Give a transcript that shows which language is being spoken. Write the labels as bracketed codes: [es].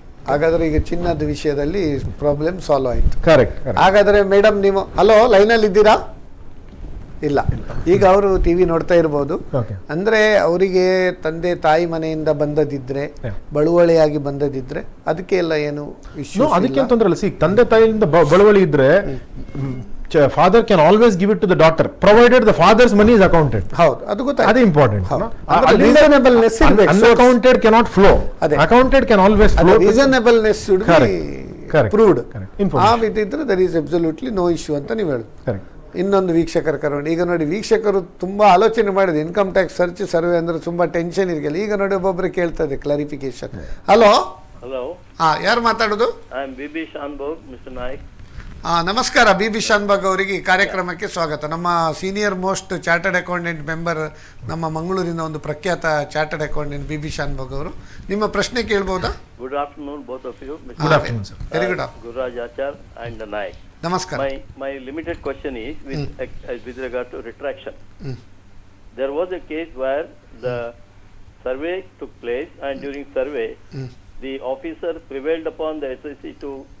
[kn] ಹಾಗಾದ್ರೆ ಈಗ ಚಿನ್ನದ ವಿಷಯದಲ್ಲಿ ಪ್ರಾಬ್ಲಮ್ ಸಾಲ್ವ್ ಆಯ್ತು. ಕರೆಕ್ಟ್. ಹಾಗಾದ್ರೆ ಮೇಡಮ್ ನೀವು ಹಲೋ ಲೈನಲ್ಲಿ ಇದ್ದೀರಾ? ಇಲ್ಲ, ಈಗ ಅವರು ಟಿವಿ ನೋಡ್ತಾ ಇರ್ಬೋದು. ಅಂದ್ರೆ ಅವರಿಗೆ ತಂದೆ ತಾಯಿ ಮನೆಯಿಂದ ಬಂದದಿದ್ರೆ, ಬಳುವಳಿಯಾಗಿ ಬಂದದಿದ್ರೆ ಅದಕ್ಕೆ ಎಲ್ಲ ಏನು ಇಶ್ಯೂ, ಅದಕ್ಕೆ ಅಂತಂದ್ರೆ ತಂದೆ ತಾಯಿಯಿಂದ ಬಳುವಳಿ ಇದ್ರೆ [en] father can always give it to the daughter provided the father's money is accounted. [kn] ಹೌದು, ಅದು ಗೊತ್ತಾಯ್ತು. ಅದು ಇಂಪಾರ್ಟೆಂಟ್. ರೀಸನಬಲ್ನೆಸ್ ಇರಬೇಕು. [en] Unaccounted cannot flow. Accounted can always flow. Reasonableness should be proved. [kn] ಆ ವಿಧಿದ್ರೆ [en] there is absolutely no issue [kn] ಅಂತ ನೀವು ಹೇಳಿ. ಇನ್ನೊಂದು ವೀಕ್ಷಕರ ಕರೋಣ. ಈಗ ನೋಡಿ, ವೀಕ್ಷಕರು ತುಂಬಾ ಆಲೋಚನೆ ಮಾಡಿದೆ. ಇನ್ಕಮ್ ಟ್ಯಾಕ್ಸ್ ಸರ್ಚ್ ಸರ್ವೆ ಅಂದ್ರೆ ತುಂಬಾ ಟೆನ್ಷನ್ ಇರಲಿಲ್ಲ. ಈಗ ನೋಡಿ, ಒಬ್ಬೊಬ್ಬರು ಕೇಳ್ತದೆ ಕ್ಲಾರಿಫಿಕೇಶನ್. ಹಲೋ ಯಾರು ಮಾತಾಡೋದು? ಬಿಬಿ ಶಾನ್ಭೋಗ್, ಮಿಸ್ಟರ್ ನಾಯ್ಕ್. ನಮಸ್ಕಾರ ಬಿ ಶಾನ್ಭಾಗ್ ಅವರಿಗೆ ಈ ಕಾರ್ಯಕ್ರಮಕ್ಕೆ ಸ್ವಾಗತ. ನಮ್ಮ senior most chartered accountant member, ನಮ್ಮ ಮಂಗಳೂರಿನ ಒಂದು ಪ್ರಖ್ಯಾತ ಚಾರ್ಟರ್ಡ್ ಅಕೌಂಟೆಂಟ್ ಬಿ ಶಾನ್ಭಾಗ್ ಅವರು. ನಿಮ್ಮ ಪ್ರಶ್ನೆ ಕೇಳಬಹುದಾ? [en] Good afternoon both of you. Good afternoon sir. Very good. Gururaj Achar and Naik. [kn] Namaskar. [en] My limited question is with regard to retraction. There was a case where the survey took place, and during survey the officer prevailed upon the SSC to